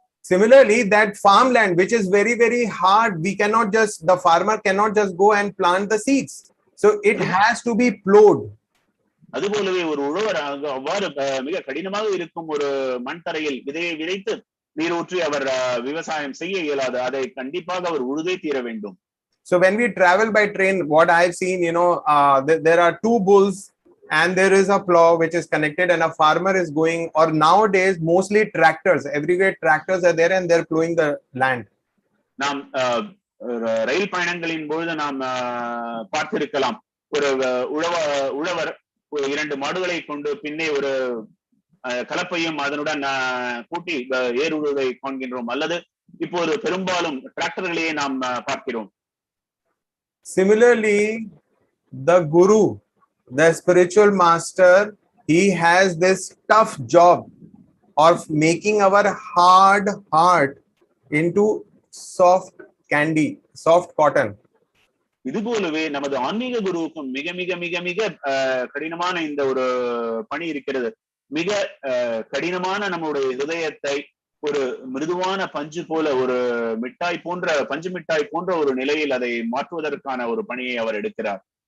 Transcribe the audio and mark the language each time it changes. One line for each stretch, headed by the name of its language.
English: Similarly, that farmland which is very, very hard, the farmer cannot just go and plant the seeds. So it has to be plowed.
Tamil: அதுபோலவே ஒரு உழவர் அவ்வாறு மிக கடினமாக இருக்கும் ஒரு மண் தரையில் விதையை விதைத்து நீரூற்றி அவர் விவசாயம் செய்ய இயலாது. அதை கண்டிப்பாக அவர் உழுதே தீர வேண்டும்.
English: So when we travel by train, what I've seen, there are two bulls and there is a plow which is connected, and a farmer is going, or nowadays mostly tractors, everywhere tractors are there and they're plowing the land.
Tamil: நாம் ரயில் பயணங்களின் பொழுது நாம் பார்த்திருக்கலாம், ஒரு உழவர் இரண்டு மாடுகளை கொண்டு பின்னே ஒரு கலப்பையும் அதனுடன் கூட்டி ஏறுவதை காண்கின்றோம், அல்லது இப்போது பெரும்பாலும் டிராக்டர்களையே நாம் பார்க்கிறோம்.
English: Similarly, the guru, the spiritual master, he has this tough job of making our hard heart into soft candy, soft cotton.
Tamil: இதுபோலவே நமது ஆன்மீக குருவுக்கும் மிக மிக மிக மிக கடினமான இந்த ஒரு பணி இருக்கிறது. மிக கடினமான நம்முடைய இதயத்தை ஒரு மிருதுவான பஞ்சு போல, ஒரு பஞ்சு மிட்டாய் போன்ற ஒரு நிலையில் அதை மாற்றுவதற்கான ஒரு பணியை அவர் எடுக்கிறார்.